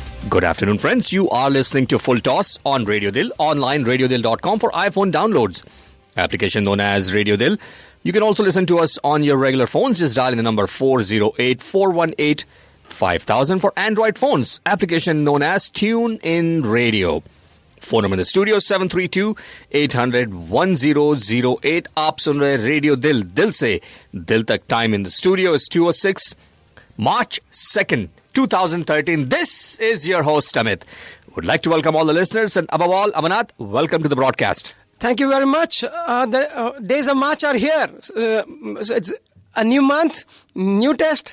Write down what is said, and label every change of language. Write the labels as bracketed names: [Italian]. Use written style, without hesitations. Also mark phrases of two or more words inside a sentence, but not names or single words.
[English] Good afternoon, friends. You are listening to Full Toss on Radio Dil, online radiodil.com for iPhone downloads. Application known as Radio Dil. You can also listen to us on your regular phones. Just dial in the number 408-418-5000 for Android phones. Application known as Tune In Radio. Phone number in the studio 732-800-1008. [Hindi] आप सुन रहे रेडियो दिल दिल से दिल तक. [English] Time in the studio is 2:06 March 2nd 2013. This is your host Amit. Would like to welcome all the listeners, and above all, Amanat, welcome to the broadcast. Thank you very much. The days of March are here. So it's a new month, new test.